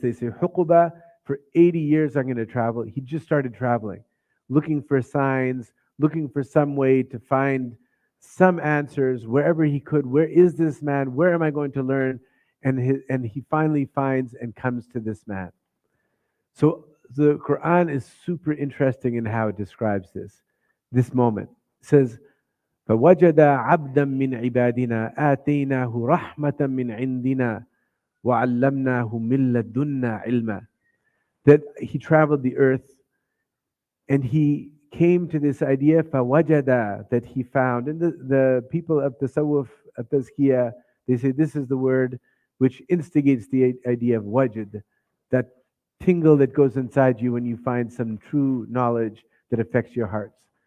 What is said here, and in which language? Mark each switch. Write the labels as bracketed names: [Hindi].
[English] They say, Huquba, for 80 years I'm going to travel. He just started traveling, looking for signs, looking for some way to find some answers wherever he could. Where is this man? Where am I going to learn? And he finally finds and comes to this man. So the Quran is super interesting in how it describes this moment. [Arabic] It says, فَوَجَدَ عَبْدًا مِّنْ عِبَادِنَا آتَيْنَاهُ رَحْمَةً مِّنْ عِنْدِنَا وَعَلَّمْنَاهُ مِن لَدُنَّا عِلْمًا. [English] That he traveled the earth and he came to this idea, فَوَجَدَ, that he found. And the people of Tasawwuf, of Tazkiyah, they say this is the word which instigates the idea of wajid, that tingle that goes inside you when you find some true knowledge that affects your hearts.